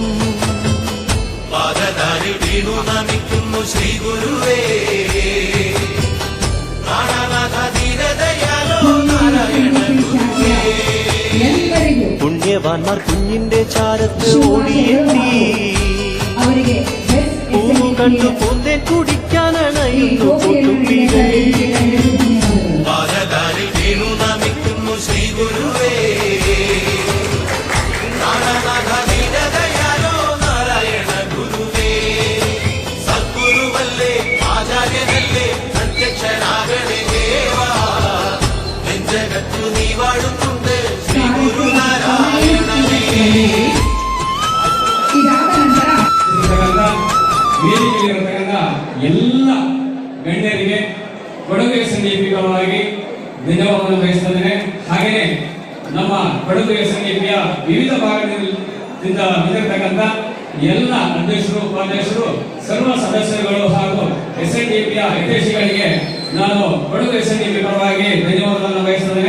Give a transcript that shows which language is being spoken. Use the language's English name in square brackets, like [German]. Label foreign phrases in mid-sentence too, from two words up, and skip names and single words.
[Malayalam] പാദധാരി വീണു നമിക്കുന്നു ശ്രീ ഗുരുവേ പ്രാണനാഥ ദീനദയാലോ നാരായണ ഗുരുവേ [Kannada] ಎಲ್ಲರಿಗೂ [Malayalam] പുണ്യവാന്മാർ കുഞ്ഞിന്റെ ചാരത്ത് ഓടിയെത്തി [Kannada] ಅವರಿಗೆ ಬೆಸ್ಟ್ [Malayalam] പൂവുകൾ കണ്ടു പൊന്തേ കുടിക്കാനണയുന്നു കുട്ടുപ്പികൾ. പാദകാലിൽ വീണു നമിക്കുന്നു ശ്രീ ഗുരുവേ. നാരായണ ദീനദയാലോ നാരായണ ഗുരുവേ. സദ്ഗുരുവല്ലേ ആചാര്യനല്ലേ പ്രത്യക്ഷനാകണേ ദേവാ. നെഞ്ചകത്തു നീ വാഴുന്നുണ്ട് ശ്രീ ഗുരുനാരായണനേ. [Kannada] ಇದಾದ ನಂತರ ವೇದಿಕೆಯಲ್ಲಿರತಕ್ಕಂಥ ಎಲ್ಲ ಗಣ್ಯರಿಗೆ ಕೊಡಗು SNDP ಪರವಾಗಿ ಧನ್ಯವಾದವನ್ನು ಬಯಸುತ್ತೇನೆ. ಹಾಗೆಯೇ ನಮ್ಮ ಕೊಡಗು SNDPಯ ವಿವಿಧ ಭಾಗದಿಂದ ಬಂದಿರತಕ್ಕಂಥ ಎಲ್ಲ ಅಧ್ಯಕ್ಷರು, ಉಪಾಧ್ಯಕ್ಷರು, ಸರ್ವ ಸದಸ್ಯರುಗಳು ಹಾಗೂ SNDPಯ ಹಿತೈಷಿಗಳಿಗೆ ನಾನು ಕೊಡಗು SNDP ಪರವಾಗಿ ಧನ್ಯವಾದವನ್ನು ಬಯಸುತ್ತೇನೆ.